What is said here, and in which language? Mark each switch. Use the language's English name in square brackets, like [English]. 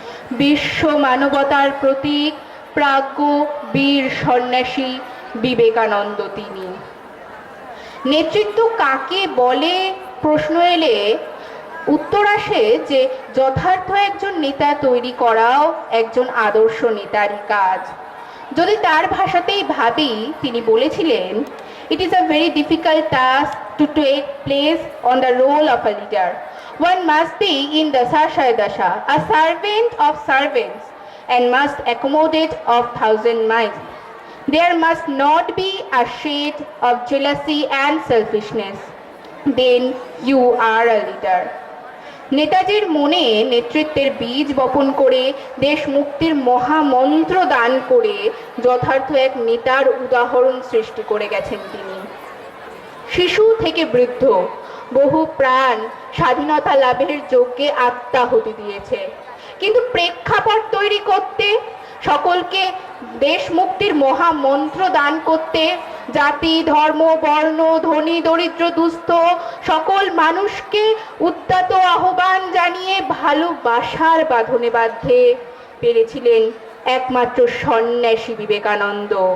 [Bangla] বিশ্ব মানবতার প্রতীক, প্রাজ্ঞ বীর সন্ন্যাসী বিবেকানন্দ তিনি। নেতৃত্ব কাকে বলে প্রশ্ন এলে উত্তর আসে যে যথার্থ একজন নেতা তৈরি করাও একজন আদর্শ নেতারই কাজ। যদি তার ভাষাতেই ভাবি, তিনি বলেছিলেন, [English] "It is a very difficult task to take place on the role of a leader. One must be in dasha shay dasha, a servant of servants, and must accommodate of thousand minds. There must not be a shade of jealousy and selfishness. Then you are a leader." [Bangla] নেতাজির মনে নেতৃত্বের বীজ বপন করে দেশ মুক্তির মহামন্ত্র দান করে যথার্থ এক নেতার উদাহরণ সৃষ্টি করে গেছেন তিনি। শিশু থেকে বৃদ্ধ বহু প্রাণ স্বাধীনতা লাভের যজ্ঞে আত্মাহুতি দিয়েছে, কিন্তু প্রেক্ষাপট তৈরি করতে, সকলকে দেশ মুক্তির মহামন্ত্র দান করতে, জাতি ধর্ম বর্ণ ধনী দরিদ্র দুস্থ সকল মানুষকে উদ্যত আহ্বান জানিয়ে ভালোবাসার বাঁধনে বাঁধতে পেরেছিলেন একমাত্র সন্ন্যাসী বিবেকানন্দ।